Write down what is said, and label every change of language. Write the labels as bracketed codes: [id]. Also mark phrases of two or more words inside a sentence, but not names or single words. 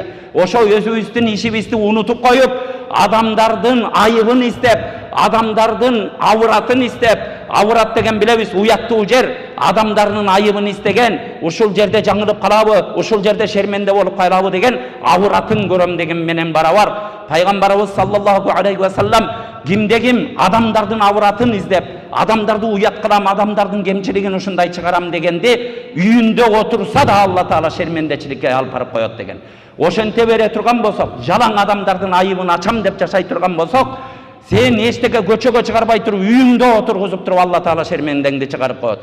[ky] Ошо өзүбүздүн ишибизди унутуп коюп, адамдардын айыбын издеп, адамдардын авыратын издеп, авырат деген билебиз уяттуу жер, адамдардын айыбын издеген, ушул жерде жаңылып калабы, ушул жерде шерменде болуп калабы деген авыратын көрөм деген менен барабар. Пайгамбарыбыз [ar] صلى الله عليه وسلم [ky] кимде ким адамдардын авыратын издеп, адамдарды уят кылам, адамдардын кемчилигин ушундай чыгарам дегенди үйүндө отурса да Алла Таала шермендечиликке алып барып коет деген. Ошенте бере турган болсок, жалаң адамдардын айыбын ачам деп жашай турган болсок, сен эчтеке көчөгө чыгарбай туруп, үйүңдө отургузуп туруп Алла Таала шермендеңди чыгарып коет.